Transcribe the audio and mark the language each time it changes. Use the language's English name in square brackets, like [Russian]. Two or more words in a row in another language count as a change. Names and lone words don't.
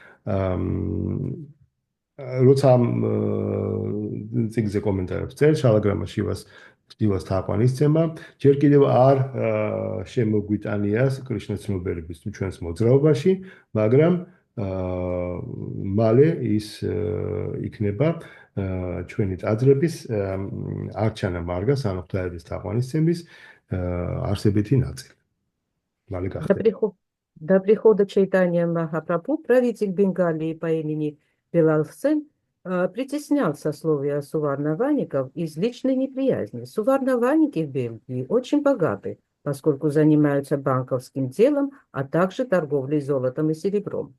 [Georgian] როცა წიგნზე კომენტარებს წერ, შალაგრამა შილას თაყვანისცემა, ჯერ კიდევ არ შემოგვიტანია კრიშნას ცნობიერების ჩვენს მოძრაობაში, მაგრამ მალე ის იქნება ჩვენი ტაძრების არჩანა მარგას, ანუ ღვთაების თაყვანისცემის არსებითი ნაწილი. მალე გახდება. [Russian] До прихода Чайтанья Махапрабху правитель Бенгалии по имени Белал-Сен притеснял сословия суварнаваников из личной неприязни. Суварнаваники в Бельгии очень богаты, поскольку занимаются банковским делом, а также торговлей золотом и серебром.